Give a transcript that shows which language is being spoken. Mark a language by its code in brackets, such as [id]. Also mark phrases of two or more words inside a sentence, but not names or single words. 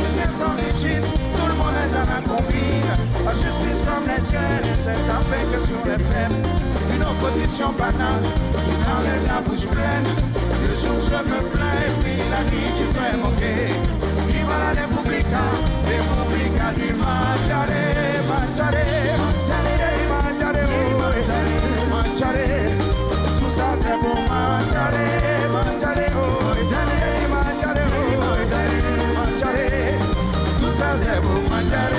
[fr] s'enrichissent, tout le monde est dans la combine. La justice comme les cieux, ne s'est tapée que sur les faits. Une opposition banale, qui enlève la bouche pleine. Le jour je me plains, puis la nuit tu fais moquer. [it] Viva la Repubblica, Repubblica du mangiare, mangiare, mangiare, mangiare, [fr] tout ça c'est pour [it] mangiare, mangiare, mangiare, mangiare, [fr] tout ça c'est pour mangiare.